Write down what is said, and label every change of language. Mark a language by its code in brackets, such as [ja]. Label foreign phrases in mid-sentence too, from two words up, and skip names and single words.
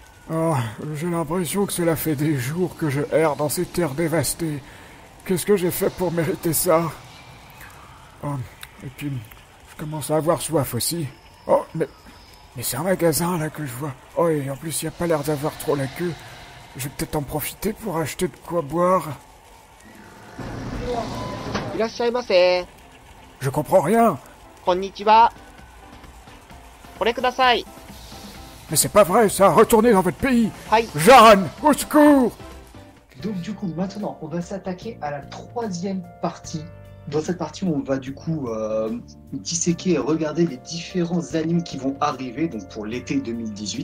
[fr] Oh, j'ai l'impression que cela fait des jours que je erre dans ces terres dévastées. Qu'est-ce que j'ai fait pour mériter ça? Oh, et puis, je commence à avoir soif aussi. Oh, mais c'est un magasin là que je vois. Oh, et en plus, il n'y a pas l'air d'avoir trop la queue. Je vais peut-être en profiter pour acheter de quoi boire. [ja] いらっしゃいませ。 [fr] Je comprends rien. [ja] こんにちは。これください。 [fr] Mais c'est pas vrai ça, retournez dans votre pays. [ja] はい。 [fr] Jeanne, au secours! Donc du coup, maintenant, on va s'attaquer à la troisième partie. Dans cette partie, on va du coup disséquer et regarder les différents animes qui vont arriver donc pour l'été 2018.